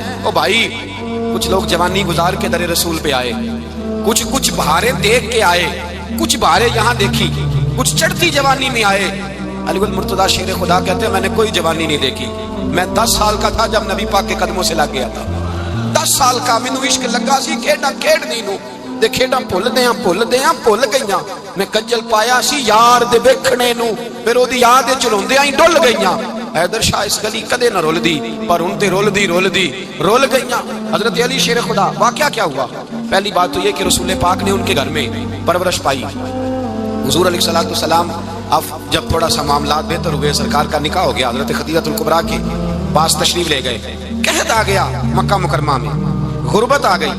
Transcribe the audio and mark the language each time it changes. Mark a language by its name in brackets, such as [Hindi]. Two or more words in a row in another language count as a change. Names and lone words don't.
[Urdu] او بھائی کچھ لوگ جوانی گزار کے در رسول پہ آئے، کچھ بہاریں دیکھ کے آئے، کچھ بہاریں یہاں دیکھی، کچھ چڑھتی جوانی میں آئے۔ علی المرتضیٰ شیر خدا کہتے ہیں میں نے کوئی جوانی نہیں دیکھی، میں 10 سال کا تھا جب نبی پاک کے قدموں سے لگ گیا تھا، 10 سال کا [Punjabi] مینوں عشق لگا سی، کھیڈاں کھیڈنی نوں تے کھیڈاں بھل گئیاں، میں کجل پایا سی یار دے ویکھنے نوں، پھر او دی یاد وچ روندیاں ہی ڈل گئیاں۔ حیدر شاہ اس گلی کدے نہ رول دی پر ہن تے رول گئیاں۔ [Urdu] حضرت علی شیر خدا واقعہ کیا ہوا؟ پہلی بات تو یہ کہ رسول پاک نے ان کے گھر میں پرورش پائی۔ حضور [Arabic] علیہ الصلوۃ والسلام [Urdu] اب جب تھوڑا سا معاملات بہتر ہوئے، سرکار کا نکاح ہو گیا، حضرت خدیجہ الکبریٰ کے پاس تشریف لے گئے۔ قحط آ گیا مکہ مکرمہ میں، غربت آ گئی۔